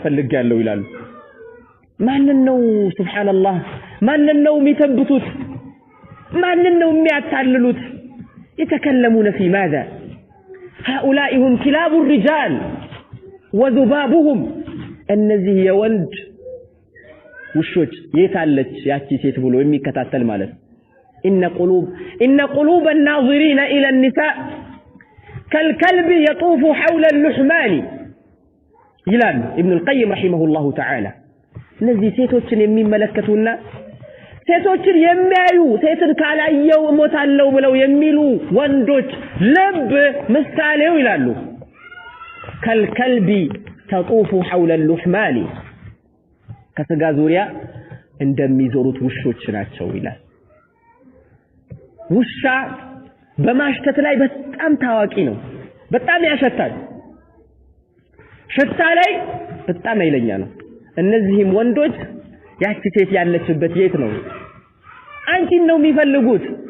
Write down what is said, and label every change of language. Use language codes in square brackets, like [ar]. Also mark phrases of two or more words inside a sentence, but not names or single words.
[am] ፈልጋለሁ ይላሉ ማንን ነው ሱብሃንአላህ ማንን ነው የሚተብቱት ማንን ነው የሚያታልሉት [ar] يتكلمون في ماذا هؤلاء هم كلاب الرجال وذبابهم [am] እነዚህ የወንድ ውሾች የታለች ያቺ ሴት ብሎ የሚከታተል ማለት [ar] إن قلوب الناظرين إلى النساء كالكلب يطوف حول اللحمان [am] ይላል [ar] ابن القيم رحمه الله تعالى [am] እነዚህ ሴቶችን የሚመለከቱና ሴቶችን የሚያዩ ሴትን ካላየው ሞታለው ብለው የሚሉ ወንዶች ልብ ምሳሌው ይላሉ [ar] كالكلب تطوف حول اللحمان [am] ከስጋ ዙሪያ እንደሚዞሩት ውሾች ናቸው ይላል ውሻ በማሽተት ላይ በጣም ታዋቂ ነው በጣም ያሸታል ሽታ ላይ በጣም ኃይለኛ ነው እነዚህም ወንዶች ያቺ ሴት ያለችበት የት ነው አንቺን ነው የሚፈልጉት